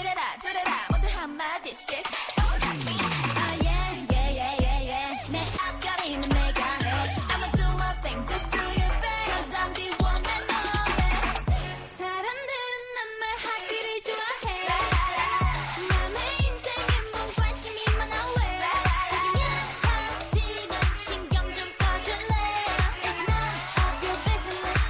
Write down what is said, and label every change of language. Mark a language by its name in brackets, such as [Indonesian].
[Korean] 이래라 저래라 모두 한마디 shit. [English] All on me. Oh yeah, yeah, yeah, yeah, yeah. [Korean] 내 앞가림은 내가 해. [English] I'ma do my thing, just do your thing. 'Cause I'm the one and only. [Korean] 사람들은 난 말하기를 좋아해. 남의 인생에 뭔 관심이 많아 왜? 미안하지만 신경 좀 꺼줄래? [English] It's none of your business.